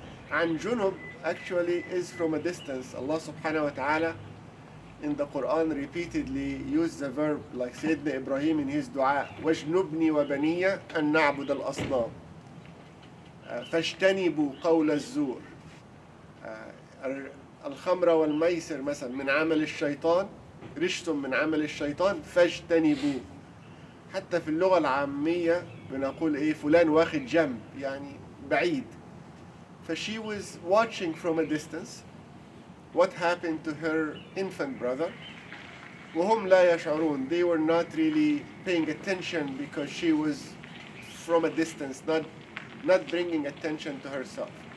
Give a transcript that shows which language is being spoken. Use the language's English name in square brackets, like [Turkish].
[English] And junub actually is from a distance. Allah subhanahu wa ta'ala in the Quran repeatedly used the verb, like Sayyidina Ibrahim in his dua, [Arabic] وَاجْنُبْنِي وَبَنِيَّ أَن نَعْبُدَ الْأَصْنَامِ فَاجْتَنِبُوا قَوْلَ الزُّورِ. الخمر والميسر مثلا من عمل الشيطان، رجس من عمل الشيطان فاجتنبوا. حتى في اللغة العامية بنقول إيه فلان واخد جنب، يعني بعيد. [English] She was watching from a distance what happened to her infant brother. [Arabic] وهم لا يشعرون. [English] They were not really paying attention because she was from a distance, not bringing attention to herself.